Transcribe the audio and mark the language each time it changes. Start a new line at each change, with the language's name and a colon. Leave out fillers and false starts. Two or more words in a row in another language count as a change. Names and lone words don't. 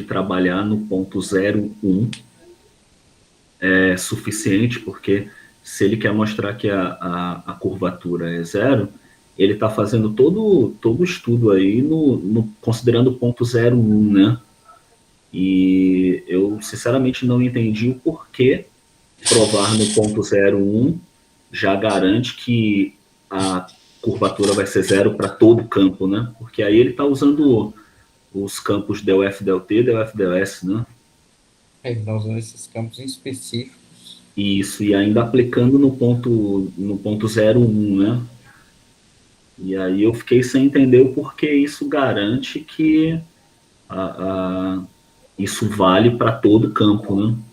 Portuguese: trabalhar no ponto 0,1 é suficiente, porque se ele quer mostrar que a curvatura é zero, ele está fazendo todo o estudo aí considerando o ponto 0,1, né? E eu, sinceramente, não entendi o porquê provar no ponto 0,1 já garante que a curvatura vai ser zero para todo o campo, né? Porque aí ele está usando os campos del F, del T, del F, del S, né? ele está usando esses campos específicos. Isso, e ainda aplicando no ponto 0,1, né? E aí eu fiquei sem entender o porquê isso garante que isso vale para todo o campo, né?